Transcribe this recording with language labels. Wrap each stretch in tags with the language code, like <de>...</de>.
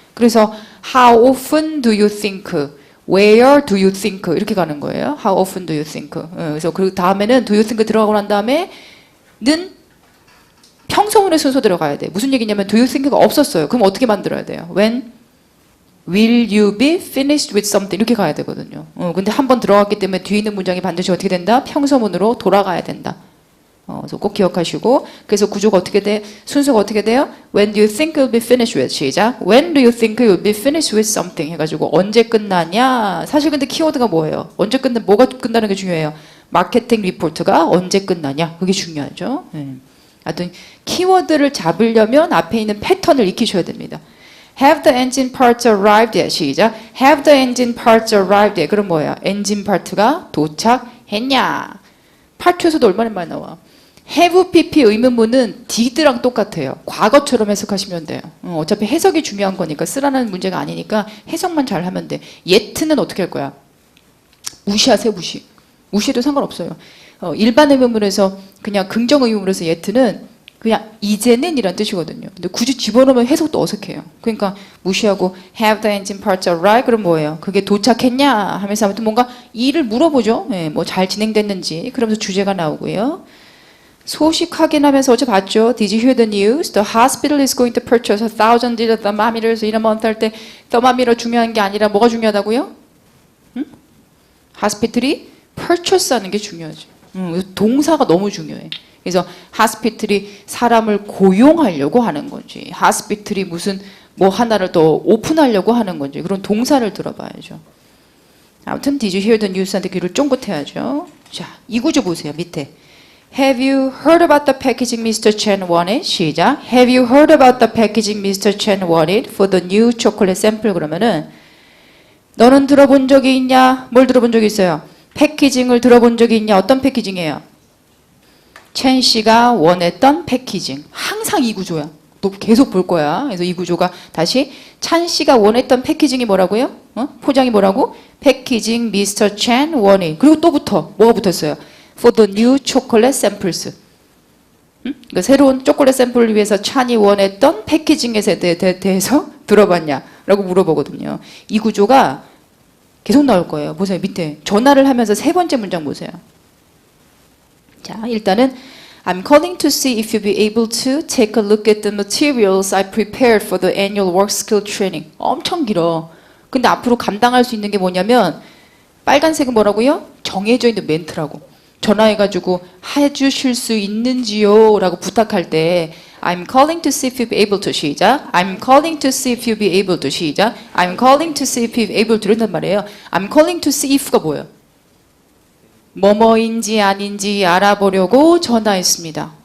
<ko>그래서</ko> <en>how often do you think? Where do you think?</en> <ko>이렇게 가는 거예요.</ko> <en>How often do you think?</en> <ko>그래서 그 다음에는</ko> <en>do you think</en> <ko>들어가고 난 다음에는 평소문의 순서 들어가야 돼. 무슨 얘기냐면</ko> <en>do you think</en> <ko>가 없었어요. 그럼 어떻게 만들어야 돼요?</ko> <en>When will you be finished with something?</en> <ko>이렇게 가야 되거든요. 근데 한 번 들어갔기 때문에 뒤에 있는 문장이 반드시 어떻게 된다? 평소문으로 돌아가야 된다. 그래서 꼭 기억하시고 그래서 구조가 어떻게 돼? 순서가 어떻게 돼요?</ko> <en>When do you think you'll be finished with?</en> <ko>시작.</ko> <en>When do you think you'll be finished with something?</en> <ko>해가지고 언제 끝나냐? 사실 근데 키워드가 뭐예요? 언제 끝나? 뭐가 끝나는 게 중요해요? 마케팅 리포트가 언제 끝나냐? 그게 중요하죠. 하여튼 키워드를 잡으려면 앞에 있는 패턴을 익히셔야 됩니다.</ko> <en>Have the engine parts arrived yet?</en> <ko>시작.</ko> <en>Have the engine parts arrived yet?</en> <ko>그럼 뭐야? 엔진 파트가 도착했냐? 파트에서도 얼마나 많이 나와? have pp 의문문은 did랑 똑같아요. 과거처럼 해석하시면 돼요. 어차피 해석이 중요한 거니까 쓰라는 문제가 아니니까 해석만 잘 하면 돼. yet는 어떻게 할 거야? 무시하세요. 무시해도 상관없어요. 일반 의문문에서 그냥 긍정 의문문에서 yet는 그냥 이제는 이란 뜻이거든요. 근데 굳이 집어넣으면 해석도 어색해요. 그러니까 무시하고</ko> <en>have the engine parts arrived?</en> <ko>그럼 뭐예요? 그게 도착했냐? 하면서 아무튼 뭔가 일을 물어보죠. 뭐 잘 진행됐는지. 그러면서 주제가 나오고요. 소식 확인하면서 어제 봤죠?</ko> <en>Did you hear the news? The hospital is going to purchase 1,000 digital thermometers in a month</en> <ko>할 때</ko> <en>thermometer</en> <ko>중요한 게 아니라 뭐가 중요하다고요? hospital이 purchase 하는 게 중요하죠. 동사가 너무 중요해. 그래서 hospital이 사람을 고용하려고 하는 건지 hospital이 무슨 뭐 하나를 더 오픈하려고 하는 건지 그런 동사를 들어봐야죠. 아무튼</ko> <en>Did you hear the news한테</en> <ko>귀를 쫑긋해야죠. 자, 이 구조 보세요.</ko> <en>밑에 Have you heard about the packaging Mr. Chen wanted?</en> <ko>시작.</ko> <en>Have you heard about the packaging Mr. Chen wanted for the new chocolate sample?</en> <ko>그러면은 너는 들어본 적이 있냐? 뭘 들어본 적이 있어요? 패키징을 들어본 적이 있냐? 어떤 패키징이에요? 첸 씨가 원했던 패키징. 항상 이 구조야. 너 계속 볼 거야. 그래서 이 구조가 다시 찬 씨가 원했던 패키징이 뭐라고요? 포장이 뭐라고? 패키징 Mr. Chen wanted. 그리고 또 붙어. 뭐가 붙었어요?</ko> <en>For the new chocolate samples.</en> <ko>그러니까 새로운 초콜릿 샘플을 위해서 찬이 원했던 패키징에 대해서 들어봤냐? 라고 물어보거든요. 이 구조가 계속 나올 거예요. 보세요. 밑에 전화를 하면서 세 번째 문장 보세요. 자, 일단은</ko> <en>I'm calling to see if you'll be able to take a look at the materials I prepared for the annual work skill training.</en> <ko>엄청 길어. 근데 앞으로 감당할 수 있는 게 뭐냐면 빨간색은 뭐라고요? 정해져 있는 멘트라고. 전화해가지고 해주실 수 있는지요? 라고 부탁할 때</ko> <en>I'm calling to see if you'll be able to</en> <ko>시작.</ko> <en>I'm calling to see if you'll be able to</en> <ko>시작.</ko> <en>I'm calling to see if you'll be able to 이런단 말이에요. I'm calling to see if가 뭐예요?</en> <ko>뭐뭐인지 아닌지 알아보려고 전화했습니다.</ko>